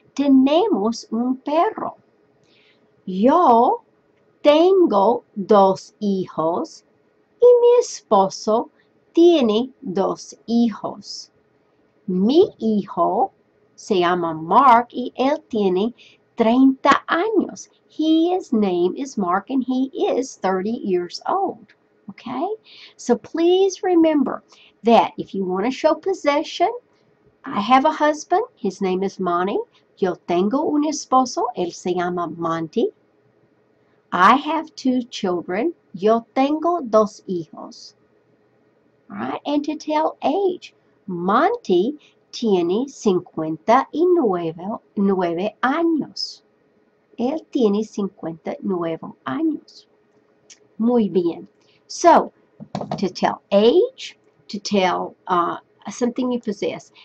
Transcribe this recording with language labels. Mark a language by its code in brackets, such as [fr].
[es] Tenemos un perro. Yo tengo dos hijos y mi esposo tiene dos hijos. Mi hijo se llama Mark y él tiene 30 años. [en] His name is Mark and he is 30 years old. Okay? So please remember that if you want to show possession, I have a husband. His name is Monty. [es] Yo tengo un esposo. Él se llama Monty. [en] I have 2 children. [es] Yo tengo dos hijos. [en] All right? And to tell age, Monty [es] tiene 59 años. Él tiene 59 años. Muy bien. [en] So, to tell age, to tell something you possess.